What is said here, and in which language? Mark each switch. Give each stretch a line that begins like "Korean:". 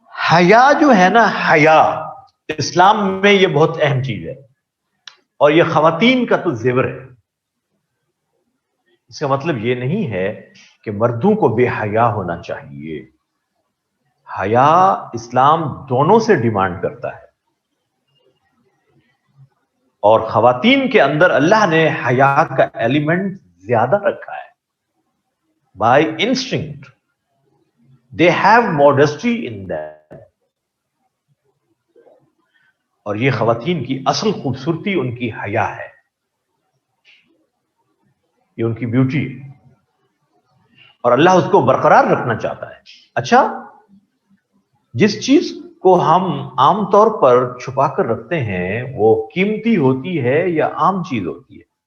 Urdu: حیا جو ہے نا، حیا اسلام میں یہ بہت اہم چیز ہے اور یہ خواتین کا تو زیور ہے. اس کا مطلب یہ نہیں ہے کہ مردوں کو بے حیا ہونا چاہیے. حیا اسلام دونوں سے ڈیمانڈ کرتا ہے اور خواتین کے اندر اللہ نے حیا کا ایلیمنٹ زیادہ رکھا ہے
English: By instinct. They have modesty in them.
Urdu: اور یہ خواتین کی اصل خوبصورتی ان کی حیا ہے، یہ ان کی بیوٹی ہے، اور اللہ اس کو برقرار رکھنا چاہتا ہے۔ اچھا، جس چیز کو ہم عام طور پر چھپا کر رکھتے ہیں وہ قیمتی ہوتی ہے یا عام چیز ہوتی ہے؟